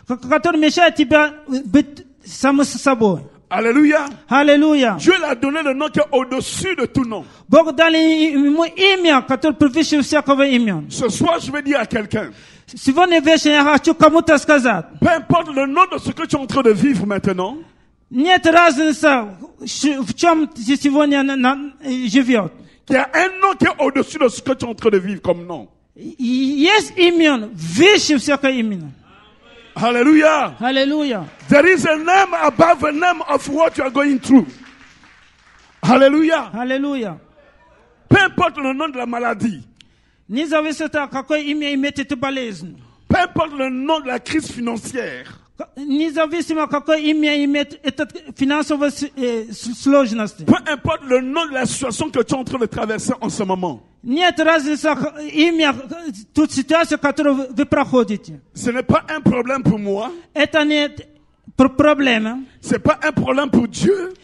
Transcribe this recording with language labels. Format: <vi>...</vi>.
<ru>который мешает тебе быть самим собой.</ru> <fr>Alléluia.</fr> <ru>Аллилуйя.</ru> <fr>Dieu l'a donné le nom qui est au-dessus de tout nom.</fr> <ru>Бог дал ему имя, которое превыше всякого имени.</ru> <fr>Ce soir, je vais dire à quelqu'un,</fr> <ru>Сегодня вечером я хочу кому-то сказать,</ru> <fr>peu importe le nom de ce que tu es en train de vivre maintenant,</fr> <ru>нет разницы, в чем ты сегодня живет.</ru> <fr>il y a un nom qui est au-dessus de ce que tu es en train de vivre comme nom.</fr> <ru>Есть имя выше всякого имени.</ru> <fr>Alléluia.</fr> <ru>Аллилуйя.</ru> <en>There is a name above a name of what you are going through.</en> <fr>Alléluia.</fr> <ru>Аллилуйя.</ru> <fr>Peu importe le nom de la maladie,</fr> <ru>Независимо от какое имя имеет эта болезнь.</ru> <fr>peu importe le nom de la crise financière,</fr> <ru>Независимо какое имя имеет эта финансовая сложность.</ru> <fr>peu importe le nom de la situation que tu es en train de traverser en ce moment.</fr> <ru>Нет разницы имя, тут ситуация, которую вы проходите.</ru> <fr>Ce n'est pas un problème pour moi,</fr> <ru>Это не проблема.</ru> <fr>ce n'est pas un problème pour Dieu.</fr>